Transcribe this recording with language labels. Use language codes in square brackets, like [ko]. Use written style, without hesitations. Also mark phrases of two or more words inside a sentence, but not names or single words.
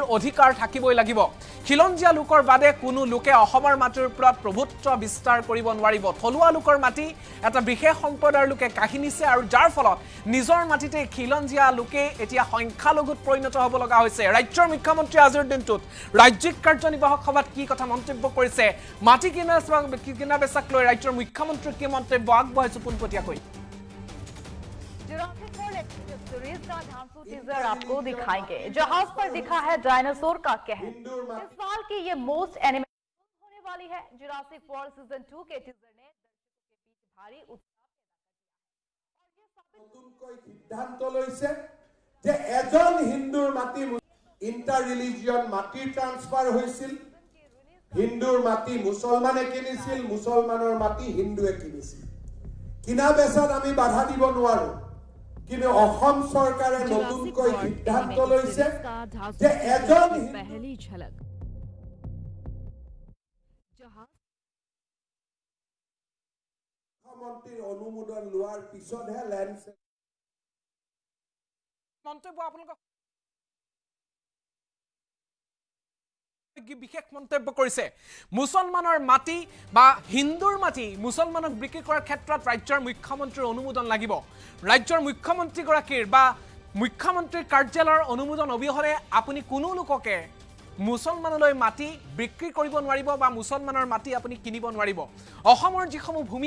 [as] অধিকাৰ থাকিবই লাগিব খিলঞ্জীয়া লোকৰ বাদে কোনো লোকে অসমৰ মাটিৰ ওপৰত প্ৰভুত্ব বিস্তাৰ কৰিব নোৱাৰিব থলুৱা লোকৰ মাটি এটা বিশেষ সম্প্ৰদায়ৰ লোকে কাহিনীছে আৰু যাৰ ফলত নিজৰ মাটিতে খিলঞ্জীয়া লোকে এতিয়া সংখ্যালঘুত পৰিণত হ'ব লগা হৈছে ৰাজ্যৰ মুখ্যমন্ত্ৰী আজিৰ দিনটোত ৰাজ্যিক কাৰ্যনিৰ্বাহক সভাত কি কথা মন্তব্য কৰিছে মাটি কিনা বেচাক লৈ ৰাজ্যৰ মুখ্যমন্ত্ৰীৰ কি মন্তব্য আগবঢ়াইছে পোনপটীয়াকৈ [hi] टीजर आपको दिखाएंगे जहाज पर दिखा है डायनासोर का कहर इस साल की ये [en] most animated [hi] होने वाली है जुरासिक वर्ल्ड सीजन 2 के टीजर ने दर्शकों के बीच भारी उत्साह पैदा कर दिया है और ये सिद्धांत [as] লৈছে যে এজন হিন্দুৰ মাটি [en] inter religion [as] মাটি ট্ৰান্সফাৰ হৈছিল হিন্দুৰ মাটি মুছলমানে কিনিছিল মুছলমানৰ মাটি হিন্দুৱে কিনিছিল কিনা বেচাত আমি বাধা দিব নোৱাৰো কিন্তু অসম চৰকাৰে নতুনকৈ সিদ্ধান্ত লৈছে যে এজন [hi] पहली झलक जहाज [as] মন্ত্ৰীৰ অনুমোদন লোৱাৰ পিছতহে ল্যান্ড মন্তব্য আপোনালোক বিশেষ মন্তব্য কৰিছে মুছলমানৰ মাটি বা হিন্দুৰ মাটি মুছলমানক বিক্ৰী কৰাৰ ক্ষেত্ৰত ৰাজ্যৰ মুখ্যমন্ত্ৰীৰ অনুমোদন লাগিব ৰাজ্যৰ মুখ্যমন্ত্ৰীগৰাকীৰ বা মুখ্যমন্ত্ৰীৰ কাৰ্যালয়ৰ অনুমোদন অবিহনে আপুনি কোনো লোককে মুছলমানলৈ মাটি বিক্ৰী কৰিব নোৱাৰিব বা মুছলমানৰ মাটি আপুনি কিনিব নোৱাৰিব অসমৰ যিসমূহ ভূমি